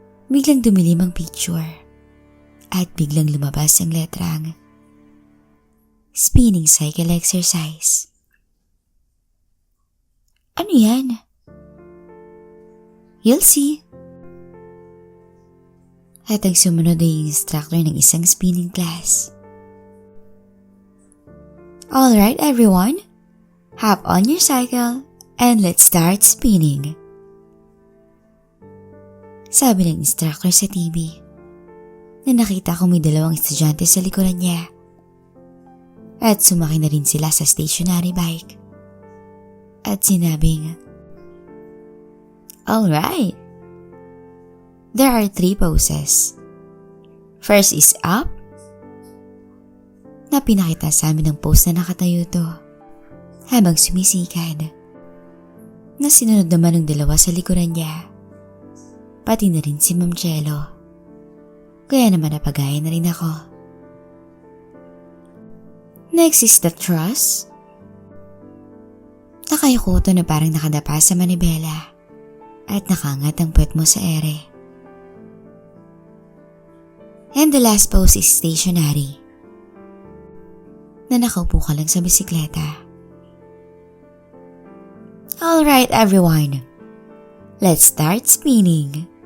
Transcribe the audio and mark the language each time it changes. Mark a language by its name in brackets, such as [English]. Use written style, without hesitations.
[Filipino] Biglang dumilim ang picture. At biglang lumabas ang letrang spinning cycle exercise. Ano yan? [English] You'll see. [Filipino] At ang sumunod ay instructor ng isang spinning class. [English] Alright everyone, hop on your cycle and let's start spinning. [Filipino] Sabi ng instructor sa TV. Na nakita ko may dalawang estudyante sa likuran niya. At sumakay na rin sila sa stationary bike. At sinabing, alright. [English] There are 3 poses. First is up. [Filipino] Na pinakita sa amin ng pose na nakatayo to. Habang sumisikad. Na sinunod naman ng dalawa sa likuran niya. Pati na rin si Ma'am Chelo. Kaya naman napagaya na rin ako. [English] Next is the thrust. [Filipino] Nakayuko to na parang nakadapa sa manibela at nakangat ang puwet mo sa ere. [English] And the last pose is stationary. [Filipino] Na nakaupo ka lang sa bisikleta. [English] Alright everyone, let's start spinning.